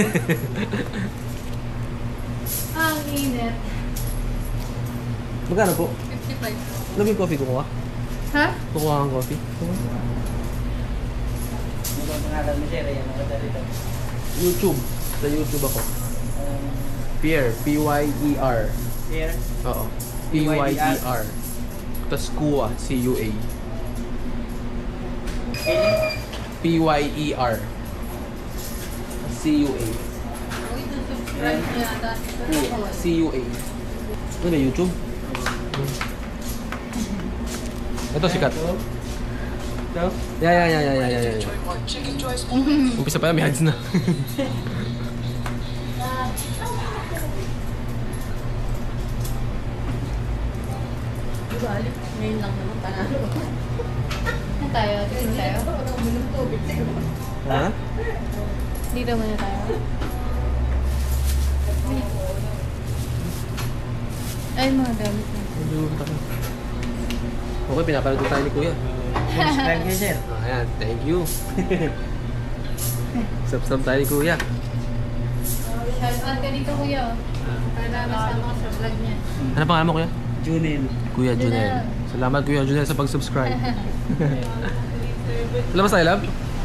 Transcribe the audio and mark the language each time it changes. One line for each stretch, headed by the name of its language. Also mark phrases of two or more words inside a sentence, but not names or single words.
Filipino: Ang init. Magkano po? 55. Ano yung coffee kukuha? Ha? Kukuha kang coffee? YouTube. Sa YouTube ako. Pierre. P-Y-E-R. Here. Oo. P-Y-E-R. Tapos Kua. C-U-A. P-Y-E-R. C-U-A. Kua. C-U-A. Ano ba YouTube? Ito sikat. Ito? Yeah. Umpisa pa yan, may ads na. Ngayon lang naman panalo. Ano tayo? Dito tayo? Ha? Dito muna tayo. Ay, mga damit na. Okay, pinapanood tayo ni Kuya. Subscribe kayo, sir. Ayan,
English: thank you.
Filipino: Subscribe tayo ni Kuya. Shoutout ka dito, kuya. Para masama ka sa vlog niya. Ano pangalan mo, Kuya? Junil. Kuya Junel. Salamat, Kuya Junel, sa pag-subscribe. Labas tayo, love?